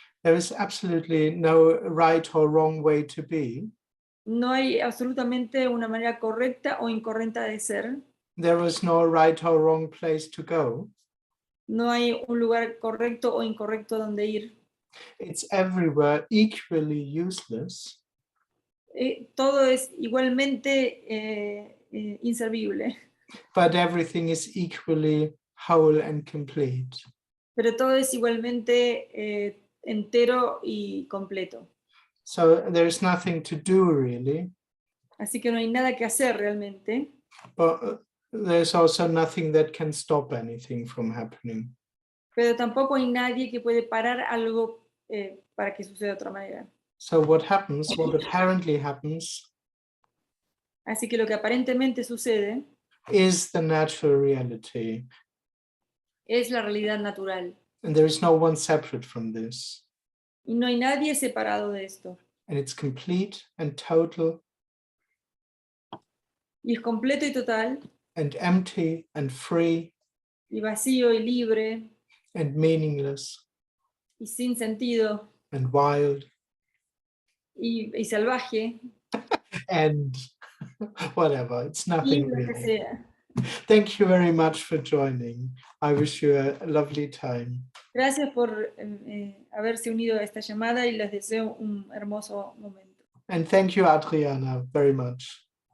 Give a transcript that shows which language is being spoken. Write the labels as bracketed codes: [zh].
[en] There is absolutely no right or wrong way to be. [es] No hay absolutamente una manera correcta o incorrecta de ser. [en] There is no right or wrong place to go. [es] No hay un lugar correcto o incorrecto donde ir. [en] It's everywhere equally useless. [es] Todo es igualmente inservible. [en] But everything is equally whole and complete. [es] Pero todo es igualmente entero y completo. [en] So there is nothing to do really. [es] Así que no hay nada que hacer realmente. [en] But there's also nothing that can stop anything from happening. [es] Pero tampoco hay nadie que puede parar algo para que suceda de otra manera. [en] So what apparently happens, [es] así que lo que aparentemente sucede [en] is the natural reality. [es] Es la realidad natural. [en] And there is no one separate from this. [es] Y no hay nadie separado de esto. [en] And it's complete and total. [es] Y es completo y total. [en] And empty and free. [es] Y vacío y libre. [en] And meaningless. [es] Y sin sentido. [en] And wild. [es] Y salvaje. [en] And whatever, it's nothing [es] y lo que [en] really. [es] sea. [en] Thank you very much for joining. I wish you a lovely time. [es] Gracias por haberse unido a esta llamada y les deseo un hermoso momento. [en] And thank you, Adriana, very much.